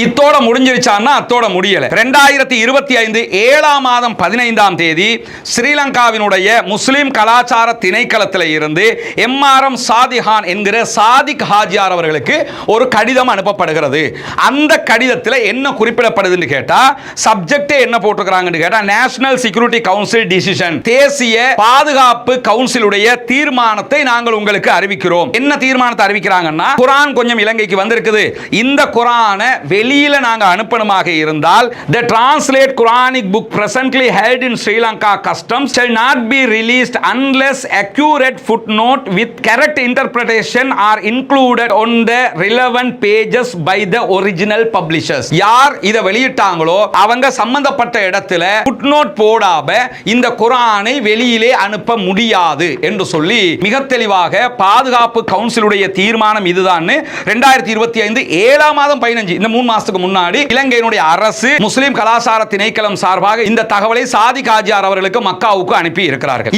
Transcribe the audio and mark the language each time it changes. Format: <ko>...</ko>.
<ta>இத்தோட முடிஞ்சிருச்சான்னா அத்தோட முடியல. 2025 7ஆம் மாதம் 15ஆம் தேதி ஸ்ரீலங்காவினுடைய முஸ்லிம் கலாச்சார திணைக்களத்தில் இருந்து எம்ஆர்எம் சாதிகான் என்கிற சாதிக் ஹாஜியார் அவர்களுக்கு ஒரு கடிதம் அனுப்பப்படுகிறது. அந்த கடிதத்தில் என்ன குறிப்பிடப்படுதுன்னு கேட்டா, சப்ஜெக்ட் என்ன போட்டுக்கிறாங்கன்னு கேட்டா,</ta> <en>national security council decision,</en> <ta>தேசிய பாதுகாப்பு கவுன்சிலுடைய தீர்மானத்தை நாங்கள் உங்களுக்கு அறிவிக்கிறோம். என்ன தீர்மானத்தை அறிவிக்கிறாங்கன்னா, குர்ஆன் கொஞ்சம் இலங்கைக்கு வந்திருக்குது, இந்த குர்ஆனை வெளியில நாங்க அனுப்பணுமாக இருந்தால்</ta> <en>the translate Quranic book presently held in Sri Lanka customs shall not be released unless accurate footnote with correct interpretation are included on the relevant pages by the original publishers.</en> <ta>யார் இத வெளியிட்டாங்களோ அவங்க சம்பந்தப்பட்ட இடத்துல footnote போடாம இந்த குர்ஆனை வெளியிலே அனுப்ப முடியாது என்று சொல்லி மிக தெளிவாக பாதுகாப்பு கவுன்சிலுடைய தீர்மானம் இதுதான் 2025 2025 7ஆம் மாதம் 15 இந்த 3 மாசத்துக்கு முன்னாடி இலங்கையினுடைய அரசு முஸ்லிம் கலாச்சார திணைக்களம் சார்பாக இந்த தகவலை சாதிக் ஹாஜியார் அவர்களுக்கு மக்காவுக்கு அனுப்பி இருக்கிறார்கள்.</ta>